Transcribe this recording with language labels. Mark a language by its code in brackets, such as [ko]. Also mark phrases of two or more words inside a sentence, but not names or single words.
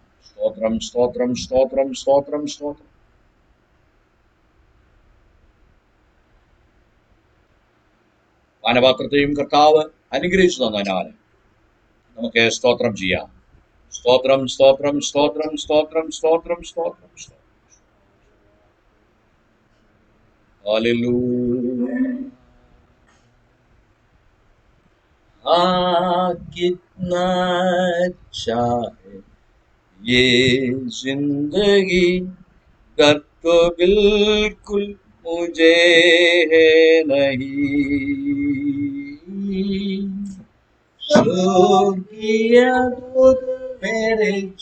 [ml] സ്തോത്രം, സ്തോത്രം, സ്തോത്രം, സ്തോത്രം, സ്തോത്രം. പാനപാത്രത്തെയും കർത്താവ് അനുഗ്രഹിച്ചു തന്നതിനാൽ നമുക്ക് സ്തോത്രം ചെയ്യാം. സ്തോത്രം, സ്തോത്രം, സ്തോത്രം, സ്തോത്രം, സ്തോത്രം, സ്തോത്രം, സ്തോത്രം. ഹല്ലേലൂയ. [hi] कितना अच्छा है ये जिंदगी, डर तो बिल्कुल मुझे है नहीं, स्वर्गीय दूत मेरे